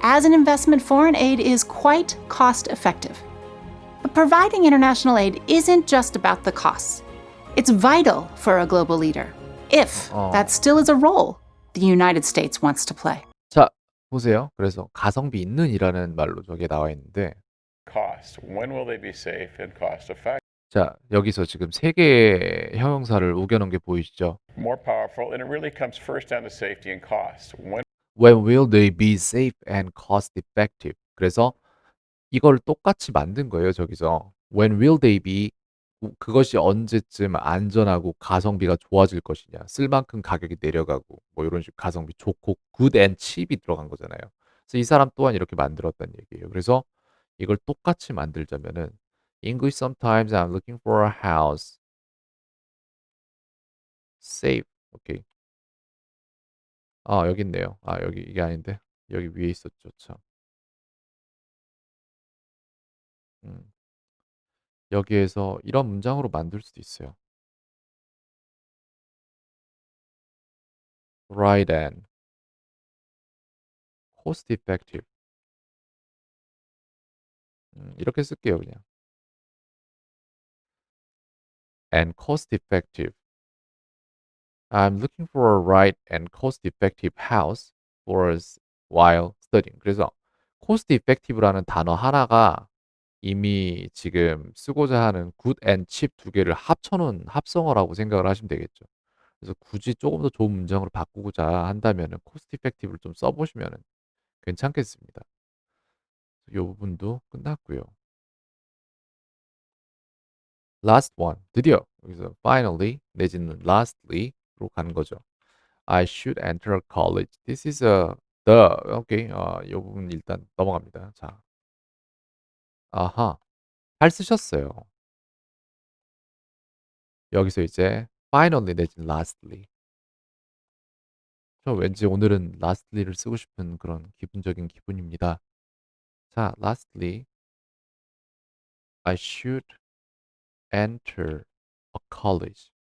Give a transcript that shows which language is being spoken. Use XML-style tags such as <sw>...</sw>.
<en>As an investment, foreign aid is quite cost effective. But providing international aid isn't just about the costs. It's vital for a global leader, if that still is a role the United States wants to play.</en> <ko>자, 보세요. 그래서 가성비 있는이라는 말로 저게 나와 있는데,</ko> <en>cost. When will they be safe and cost effective?</en> <ko>자, 여기서 지금 세 개의 형용사를 우겨놓은 게 보이시죠?</ko> <en>More powerful, and it really comes first down to safety and cost. When will they be safe and cost effective?</en> <ko>그래서 이걸 똑같이 만든 거예요, 저기서.</ko> <en>When will they be</en> <ko>그것이 언제쯤 안전하고 가성비가 좋아질 것이냐. 쓸 만큼 가격이 내려가고 뭐 이런 식 가성비 좋고</ko> <en>good and cheap</en> <ko>이 들어간 거잖아요. 그래서 이 사람 또한 이렇게 만들었다는 얘기예요. 그래서 이걸 똑같이 만들자면은</ko> <en>English sometimes I'm looking for a house.</en> <ko>Safe. 오케이. 아, 여기 있네요. 아, 여기 이게 아닌데. 여기 위에 있었죠. 참. 음. 여기에서 이런 문장으로 만들 수도 있어요.</ko> <en>Right and cost effective.</en> <ko>이렇게 쓸게요, 그냥.</ko> <en>And cost effective. I'm looking for a right and cost effective house for us while studying.</en> <ko>그래서 cost effective라는 단어 하나가 이미 지금 쓰고자 하는</ko> <en>good and cheap</en> <ko>두 개를 합쳐놓은 합성어라고 생각을 하시면 되겠죠. 그래서 굳이 조금 더 좋은 문장으로 바꾸고자 한다면은 cost effective를 좀 써보시면은 괜찮겠습니다. 이 부분도 끝났고요.</ko> <en>Last one.</en> <ko>드디어 여기서 finally 내지는 lastly로 가는 거죠.</ko> <en>I should enter a college. This is a the. 오케이.</en> <ko>이 부분 일단 넘어갑니다. 자. 아하. 잘 쓰셨어요. 여기서 이제 finally 내지는 lastly. 저 왠지 오늘은 lastly를 쓰고 싶은 그런 기분적인 기분입니다. 자, lastly.</ko> <en>I should enter a college.</en>